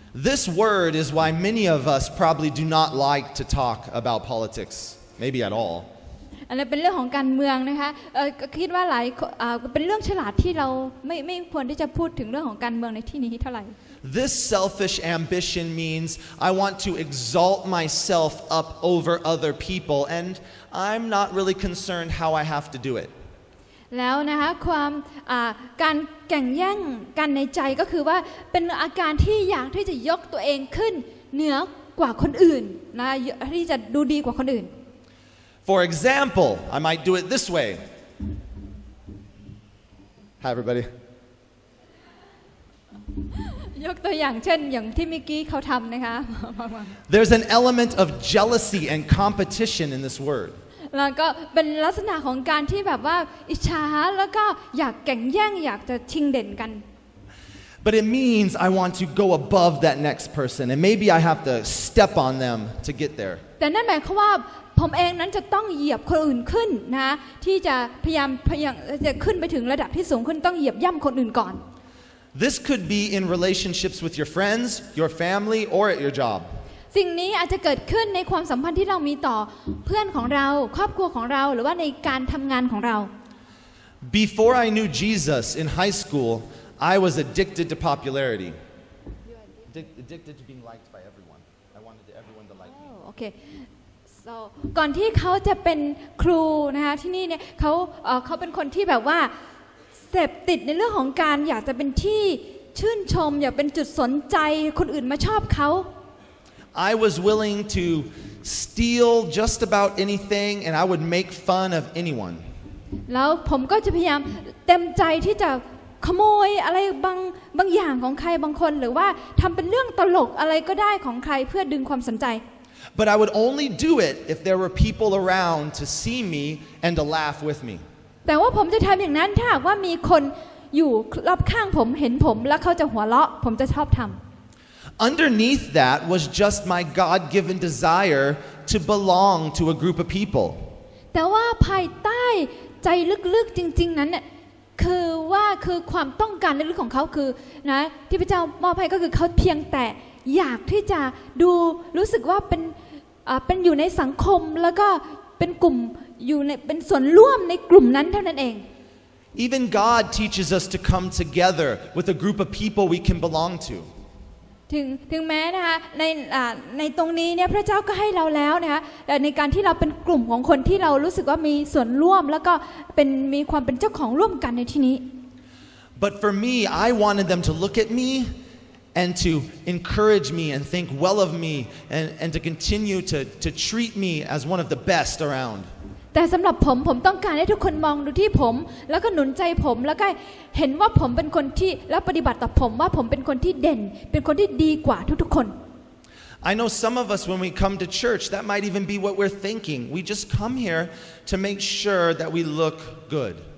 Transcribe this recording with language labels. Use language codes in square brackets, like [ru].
[en] This word is why many of us probably do not like to talk about politics, maybe at all. [th] อันนี้เป็นเรื่องของการเมืองนะคะคิดว่าเป็นเรื่องฉลาดที่เราไม่ควรที่จะพูดถึงเรื่องของการเมืองในที่นี้เท่าไหร่ [en] This selfish ambition means I want to exalt myself up over other people, and I'm not really concerned how I have to do it. [th] แล้วนะคะการแข่งแย่งกันในใจก็คือว่าเป็นอาการที่อยากที่จะยกตัวเองขึ้นเหนือกว่าคนอื่นนะที่จะดูดีกว่าคนอื่น [en] For example, I might do it this way. Hi, everybody. [th] ยกตัวอย่างเช่นอย่างที่เมื่อกี้เขาทำนะคะ [en] There's an element of jealousy and competition in this word. [th] แล้วก็เป็นลักษณะของการที่แบบว่าอิจฉาแล้วก็อยากแข่งแย่งอยากจะชิงเด่นกัน [en] But it means I want to go above that next person, and maybe I have to step on them to get there. [th] แต่นั่นหมายความว่าผมเองนั้นจะต้องเหยียบคนอื่นขึ้นนะที่จะพยายามจะขึ้นไปถึงระดับที่สูงขึ้นต้องเหยียบย่ำคนอื่นก่อน [en] This could be in relationships with your friends, your family, or at your job. [th] สิ่งนี้อาจจะเกิดขึ้นในความสัมพันธ์ที่เรามีต่อเพื่อนของเราครอบครัวของเราหรือว่าในการทำงานของเรา [en] Before I knew Jesus in high school, I was addicted to popularity. Addicted to being liked by everyone. I wanted everyone to like me. [th] โอเค [en] so [th] ก่อนที่เขาจะเป็นครูนะคะที่นี่เนี่ยเขาเป็นคนที่แบบว่าเสพติดในเรื่องของการอยากจะเป็นที่ชื่นชมอยากเป็นจุดสนใจคนอื่นมาชอบเขา [en] I was willing to steal just about anything, and I would make fun of anyone. [th] แล้วผมก็จะพยายามเต็มใจที่จะขโมยอะไรบางอย่างของใครบางคนหรือว่าทำเป็นเรื่องตลกอะไรก็ได้ของใครเพื่อดึงความสนใจ [en] But I would only do it if there were people around to see me and to laugh with me. [th] แต่ว่าผมจะทำอย่างนั้นถ้าหากว่ามีคนอยู่รอบข้างผมเห็นผมแล้วเขาจะหัวเราะผมจะชอบทำ [en] Underneath that was just my God-given desire to belong to a group of people. [th] แต่ว่าภายใต้ใจลึกๆจริงๆนั้นเนี่ยคือความต้องการลึกๆของเขาคือนะที่พระเจ้ามอบให้ก็คือเขาเพียงแต่อยากที่จะดูรู้สึกว่าเป็นอยู่ในสังคมแล้วก็เป็นกลุ่มอยู่ในเป็นส่วนร่วมในกลุ่มนั้นเท่านั้นเอง [en] Even God teaches us to come together with a group of people we can belong to. [th] ถึงแม้นะคะในตรงนี้เนี่ยพระเจ้าก็ให้เราแล้วนะคะในการที่เราเป็นกลุ่มของคนที่เรารู้สึกว่ามีส่วนร่วมแล้วก็มีความเป็นเจ้าของร่วมกันในที่นี้ [en] But for me, I wanted them to look at me and to encourage me and think well of me and to continue to treat me as one of the best around. [th] แต่สำหรับผมต้องการให้ทุกคนมองดูที่ผมแล้วก็หนุนใจผมแล้วก็เห็นว่าผมเป็นคนที่แล้วปฏิบัติต่อผมว่าผมเป็นคนที่เด่นเป็นคนที่ดีกว่าทุกๆคน [en] I know some of us when we come to church that might even be what we're thinking. We just come here to make sure that we look good.